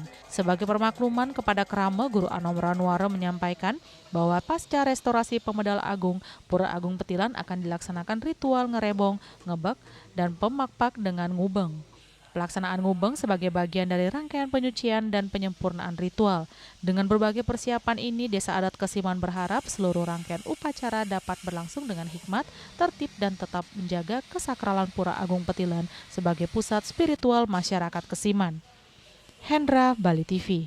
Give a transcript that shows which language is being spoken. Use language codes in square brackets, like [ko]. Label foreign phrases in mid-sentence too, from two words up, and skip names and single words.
[id] Sebagai permakluman kepada Krama, Guru Anom Ranwara menyampaikan bahwa pasca restorasi Pemedal Agung, Pura Agung Petilan akan dilaksanakan ritual ngerebong, ngebek, dan pemakpak dengan ngubeng. Pelaksanaan ngubeng sebagai bagian dari rangkaian penyucian dan penyempurnaan ritual. Dengan berbagai persiapan ini, Desa Adat Kesiman berharap seluruh rangkaian upacara dapat berlangsung dengan hikmat, tertib, dan tetap menjaga kesakralan Pura Agung Petilan sebagai pusat spiritual masyarakat Kesiman. Hendra, Bali TV.